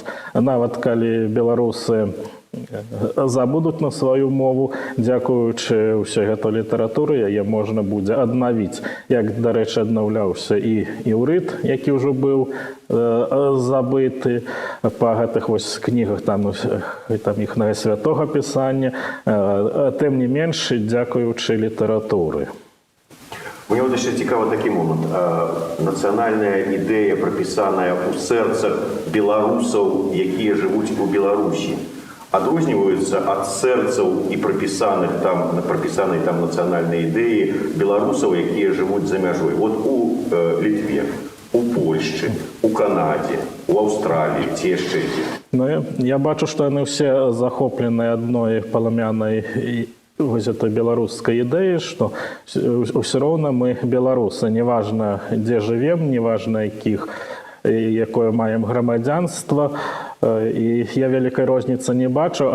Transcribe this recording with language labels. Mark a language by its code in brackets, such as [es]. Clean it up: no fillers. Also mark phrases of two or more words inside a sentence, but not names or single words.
[be] Нават калі беларусы забудуць на сваю мову, дзякуючы ўсёй гэтай літаратуры яе можна будзе аднавіць. Як, дарэчы, аднаўляўся і іўрыт, які ўжо быў забыты па гэтых вось кнігах там іхнага святога пісання, тым не менш, дзякуючы літаратуры. [uk] Мне [ru] вот еще [uk] цікаво такий момент. Національна ідея, прописана у серцях білорусів, які живуть у Білорусі, відрізняються від серців і прописаної там національної ідеї білорусів, які живуть за межою. От у Литві, у Польщі, у Канаді, у Австралії, ці ще які. Ну, я бачу, [be] што яны ўсе захоплены адной паламянай вось этой беларускай ідэі, што ўсё роўна мы беларусы, неважна дзе жывем, неважна якое маем грамадзянства, і я вялікай розніцы не бачу.